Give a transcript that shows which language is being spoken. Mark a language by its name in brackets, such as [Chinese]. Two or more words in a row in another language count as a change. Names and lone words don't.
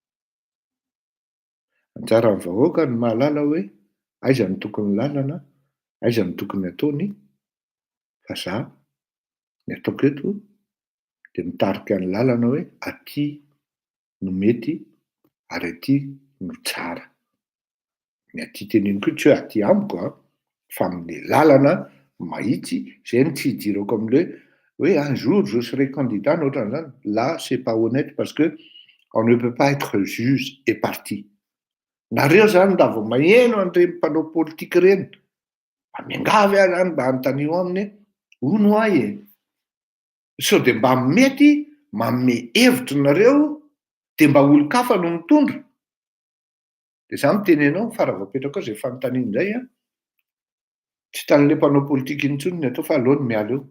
[Malagasy] Anjaran'ny vahoaka ny mahalala hoe aiza ny tokony lalana, aiza ny tokony ataony, fa za ny ataoko eto de mitarika ny lalana hoe aty no mety ary aty no tsara. Ny aty teneniko tsy hoe aty amiko a, fa amin'ny lalana mahitsy zay no tsy hidirako amin'le hoe [French] un jour je serai candidat [Malagasy] na ohatran'izany. [French] Là c'est pas honnête parce que on ne peut pas être juge et parti. [Malagasy] Nareo zany nda vao maheno an'ireny mpanao politika ireny, mba miangavy ahy zany mba anontaniao aminy hoe ono ahy e. Sao de mba mety manome hevitra nareo de mba olo-kafa no mitondra. De za mitenenao faravapetraka ao zay fanontaniana zay a, tsy tan'le mpanao politika intsony ny atao fa aleo ny miala eo.